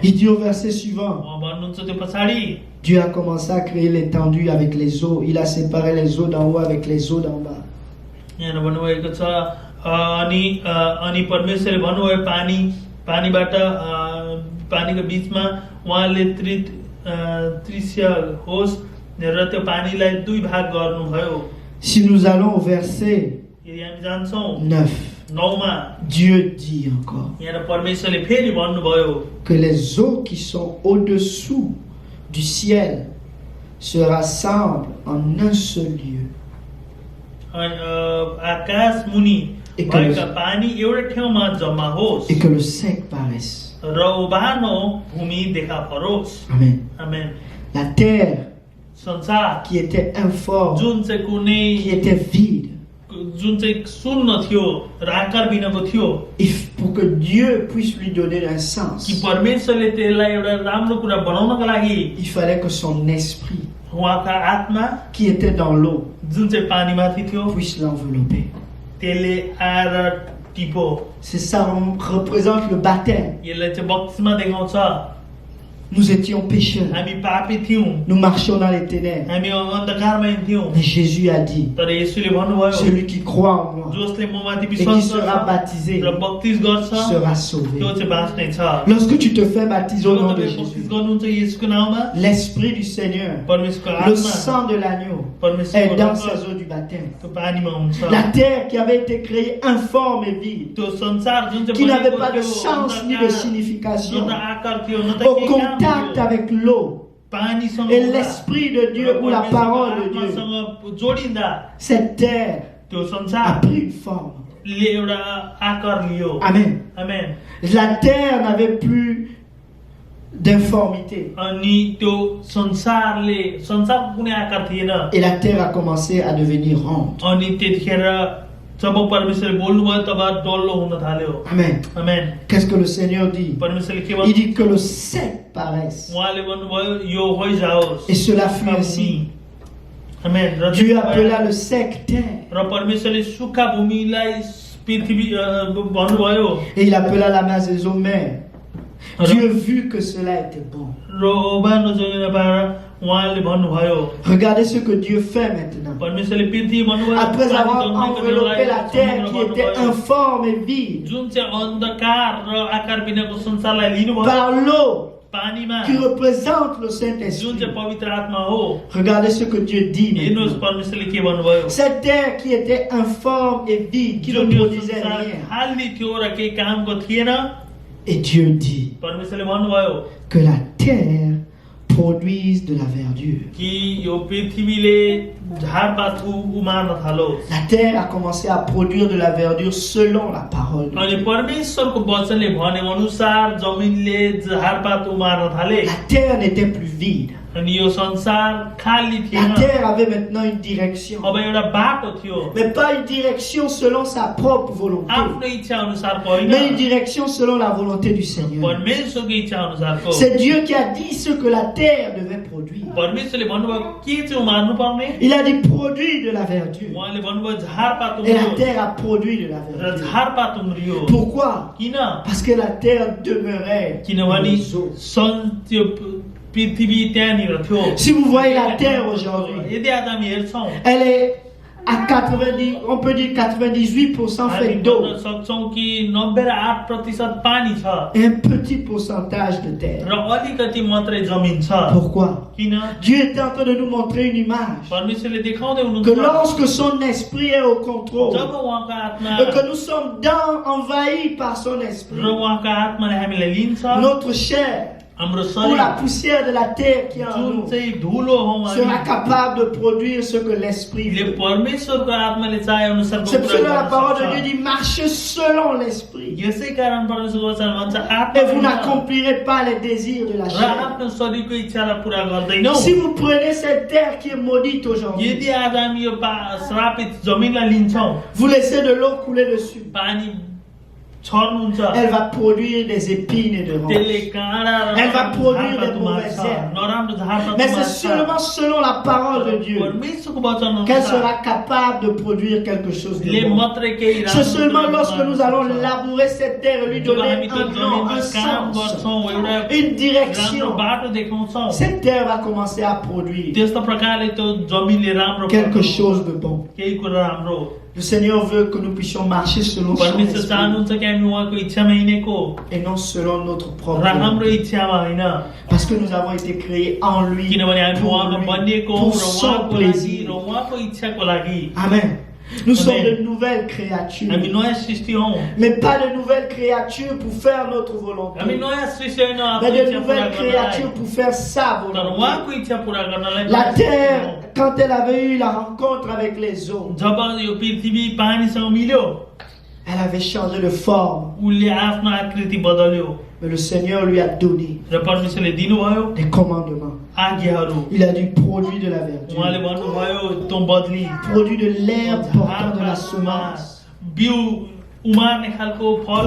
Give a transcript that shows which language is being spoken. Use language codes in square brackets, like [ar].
[fr] Il dit au verset suivant, [ne] उहाँ भन्नुहुन्छ त्यो पछाडि, [fr] Dieu a commencé à créer l'étendue avec les eaux. Il a séparé les eaux d'en haut avec les eaux d'en bas. [ne] यहाँ भन्नुभएको छ अनि परमेश्वरले भन्नुभयो पानीबाट पानीको बिचमा उहाँले त्रिस्या होस् र त्यो पानीलाई दुई भाग गर्नुभयो। [fr] Si nous allons au verset [ne] यदि हामी जान्छौँ [fr] 9, [ne] 9मा, [fr] Dieu dit encore [ne] यहाँ परमेश्वरले फेरि भन्नुभयो [fr] que les eaux qui sont au-dessous du ciel se rassemblent en un seul lieu. [ne] आकाश मुनि भएका पानी एउटा ठाउँमा जम्मा होस् [fr] Et que le sec paraisse. [ne] र उभानो भूमि देखा परोस्। [fr] Amen. [ne] आमेन। [fr] La terre [ne] संसार [fr] qui était informe, [ne] जुन चाहिँ कुनै [fr] qui était vide, [ne] जुन चाहिँ शून्य थियो र आकार बिनाको थियो, [fr] pour que Dieu puisse lui donner un sens, [ne] कि परमेश्वरले त्यसलाई एउटा राम्रो कुरा बनाउनका लागि [fr] il fallait que son esprit [ne] उहाँका आत्मा [fr] qui était dans l'eau [ne] जुन चाहिँ पानीमाथि थियो [fr] puisse l'envelopper. [ne] त्यसले आएर टिपो। [fr] C'est ça représente le baptême. [ne] यसलाई चाहिँ बक्समा देखाउँछ। [fr] Nous étions pécheurs. [ne] हामी पापी थियौँ, [fr] Nous marchions dans les ténèbres. [ne] हामी अन्धकारमा हिँड्थ्यौँ। [fr] Mais Jésus a dit, [ne] तर यसुले भन्नुभयो, [fr] celui qui croit en moi [ne] जसले ममाथि [fr] et qui [ne] विश्वास [fr] sera [ne] गर्छ [fr] baptisé [ne] र बप्तिस गर्छ [fr] sera sauvé. [ne] त्यो चाहिँ बाँच्ने छ। [fr] Lorsque tu te fais baptiser au [ne] जब [fr] nom de [ne] तपाईँ बप्तिस [fr] Jésus, [ne] गर्नुहुन्छ येशूको नाममा, [fr] l'Esprit du Seigneur, [ne] परमेश्वरको [fr] le [ne] आत्मा [fr] sang de l'agneau est [ne] परमेश्वरको [fr] dans [ne] रक्त [fr] ces eaux du baptême. [ne] त्यो पानीमा हुन्छ। [fr] La terre qui avait été créée informe et vide, [ne] त्यो संसार जुन चाहिँ [fr] qui n'avait [ne] बनेको [fr] pas de [ne] थियो, [fr] sens ni de [ne] न [fr] signification, [ne] त आकार थियो, न त [fr] au [ne] केही काम [fr] contact [ne] थियो। [fr] avec l'eau [ne] पानीसँग [fr] et [ne] हुँदा [fr] l'Esprit de Dieu [ne] र [fr] ou la parole de Dieu, [ne] परमेश्वरको आत्मासँग जोडिँदा [fr] cette terre [ne] त्यो [fr] a [ne] संसारले [fr] pris une forme. [ne] एउटा आकार लियो। [fr] Amen. [ne] आमेन। [fr] La terre n'avait plus d'informité [ne] अनि त्यो संसारको कुनै आकार थिएन। [fr] et la terre a commencé à devenir ronde. [ne] अनि त्यतिखेर जब परमेश्वरले बोल्नुभयो तब डल्लो हुन थाल्यो। [fr] Amen. [ne] आमेन। [fr] Qu'est-ce que le Seigneur dit? [ne] परमेश्वरले के [fr] Il [ne] भन्नु? [fr] dit que le sec paraisse. [ne] उहाँले भन्नुभयो यो होइजाओस्। [fr] Et cela fut ainsi. [ne] आमेन। र [fr] Dieu appela le sec terre. [ne] र परमेश्वरले सुक्खा भूमिलाई पृथ्वी भन्नुभयो। [fr] Et il appela la maison mère. Dieu vit que cela était bon. [ne] र ओबानो जग्गा पाएर उहाँले भन्नुभयो। [fr] Regardez ce que Dieu fait maintenant. [ne] परमेश्वरले पृथ्वी भन्नुभयो। [fr] Après avoir enveloppé la terre qui était informe et vide [ne] जुन चाहिँ अन्धकार र आकार बिनाको संसारलाई लिनुभयो [fr] par l'eau [ne] पानीमा, [fr] qui représente le [ne] जुन [fr] Saint-Esprit. [ne] चाहिँ पवित्र आत्मा हो। [fr] Regardez ce que Dieu dit [ne] हेर्नुहोस् [fr] maintenant. [ne] परमेश्वरले के भन्नुभयो। [fr] Cette terre qui était informe et vide, qui ne [ne] जुन यो [fr] produisait [ne] संसार [fr] rien. [ne] खाली थियो र केही कामको थिएन, [fr] Et Dieu dit [ne] परमेश्वरले भन्नुभयो [fr] que la terre produise de la verdure. [ne] कि यो पृथ्वीले झारपात उमार्न थालोस्। [fr] La terre a commencé à produire de la verdure selon la parole de [ne] अनि [fr] Dieu. [ne] परमेश्वरको वचनले भने अनुसार जमिनले झारपात उमार्न थाले। [fr] La terre n'était plus vide. [ne] अनि यो संसार खाली [fr] La [ne] थिएन। [fr] terre avait maintenant une direction. [ne] अब एउटा बाटो थियो, [fr] Mais pas une direction selon sa propre volonté. [ne] आफ्नो इच्छा अनुसारको होइन, [fr] Mais une direction selon la volonté du Seigneur. [ne] परमेश्वरको इच्छा अनुसारको। [fr] C'est Dieu qui a dit ce que la terre devait produire. [ne] परमेश्वरले भन्नुभयो के चाहिँ उमार्नु पर्ने। [fr] Il a dit produire de la verdure. [ne] उहाँले भन्नुभयो झारपात [fr] Et la [ne] उम्रियो [fr] terre a produit de la [ne] र [fr] verdure. [ne] झारपात उम्रियो। [fr] Pourquoi? [ne] किन? [fr] Parce que la terre demeurait dans [ne] किनभने [fr] les eaux. [ne] त्यो पृथ्वी त्यहाँनिर थियो। [fr] Si vous voyez la terre aujourd'hui, [ne] यदि आज हामी हेर्छौँ, [fr] elle est à 90, on peut dire 98% [ne] हामी [fr] faite d'eau [ne] भन्न सक्छौँ कि 90 र 8% पानी छ [fr] et un petit pourcentage de terre. [ne] र अलिकति मात्रै जमिन छ। [fr] Pourquoi? [ne] किन? [fr] Dieu est en train de nous montrer une image. [ne] परमेश्वरले देखाउँदै [fr] Que [ne] हुनुहुन्छ [fr] lorsque son esprit est au contrôle, [ne] जब उहाँको आत्मा [fr] et que nous sommes envahis par son esprit, [ne] र उहाँको आत्माले हामीलाई लिन्छ, [fr] notre chair [ne] हाम्रो [fr] ou la [ne] शरीर [fr] poussière de la terre qui est en [ne] जुन [fr] nous [ne] चाहिँ धुलो हो [fr] sera [ne] हामी [fr] capable de produire ce que l'esprit [ne] ले [fr] veut. [ne] परमेश्वरको आत्माले चाहे अनुसारको [fr] C'est pour cela [ne] कुरा [fr] la [ne] गर्न [fr] parole de [ne] सक्छ। [fr] Dieu dit marchez selon l'esprit [ne] यसै कारण परमेश्वरको वचन भन्छ [fr] et vous n'accomplirez pas les désirs de la [ne] र [fr] chair. [ne] आफ्नो शरीरको इच्छालाई पूरा गर्दैनौ। [fr] Si vous prenez cette terre qui est maudite aujourd'hui, [ne] यदि आज हामी यो श्रापित जमिनलाई लिन्छौँ, [fr] vous laissez de l'eau couler dessus, [ne] पानी छर्नुहुन्छ, [fr] elle va produire des épines et de ronces. [ne] त्यसले काँडा र [fr] Elle va produire [ne] झारपात [fr] des [ne] उमार्छ, [fr] mauvaises herbes. [ne] नराम्रो झारपात [fr] Mais c'est [ne] उमार्छ। [fr] seulement selon la parole de Dieu [ne] परमेश्वरको वचन [fr] qu'elle [ne] अनुसार [fr] sera capable de produire quelque chose de [ne] ले [fr] bon. [ne] मात्रै केही [fr] C'est [ne] राम्रो [fr] seulement [ne] कुरा [fr] lorsque nous [ne] गर्न [fr] allons [ne] सक्छ। [fr] labourer cette terre et lui [ne] जब [fr] donner [ne] हामी त्यो [fr] un nom, [ne] जमिनमा [fr] un [ne] काम [fr] sens, [ne] गर्छौँ, एउटा [fr] une [ne] राम्रो [fr] direction, [ne] बाटो देखाउँछौँ, [fr] cette terre va commencer à produire [ne] त्यस्तो प्रकारले त्यो जमिनले राम्रो [fr] quelque [ne] गर्छ। [fr] chose de bon. [ne] केही कुरा राम्रो। [fr] Le Seigneur veut que nous puissions marcher selon son [ne] परमेश्वर [fr] esprit [ne] चाहनुहुन्छ कि हामी उहाँको इच्छामा हिँडेको [fr] et non selon notre propre [ne] र हाम्रो [fr] volonté. [ne] इच्छामा होइन, [fr] Parce que nous avons été créés en lui, [ne] किनभने हामी [fr] pour [ne] उहाँमा [fr] lui, [ne] बनिएको हौँ [fr] pour [ne] र [fr] son [ne] उहाँको लागि [fr] plaisir. [ne] र उहाँको इच्छाको लागि। [fr] Amen. Nous sommes [ne] Amen. [fr] de nouvelles créatures, [ne] हामी नयाँ सृष्टि हौँ, [fr] mais pas de nouvelles créatures pour faire notre volonté, [ne] हामी नयाँ सृष्टि होइन आफ्नो [fr] mais de [ne] इच्छा पूरा [fr] nouvelles [ne] गर्नलाई, [fr] créatures pour faire sa [ne] तर [fr] volonté. [ne] उहाँको इच्छा पूरा गर्नलाई [fr] La [ne] नयाँ [fr] terre, [ne] सृष्टि हौँ। [fr] quand elle avait eu la rencontre avec les eaux, [ne] जब यो पृथ्वी पानीसँग मिल्यो, [fr] elle avait changé de forme, [ne] उसले आफ्नो आकृति बदल्यो [fr] mais le Seigneur lui a donné [ne] र परमेश्वरले दिनुभयो [fr] des commandements. [ne] आज्ञाहरू। [fr] Il a dit produit de la [ne] उहाँले [fr] verdure, [ne] भन्नुभयो तँ बदली [fr] produit de l'herbe portant de la semence, [ne] बिउ उमार्ने खालको फल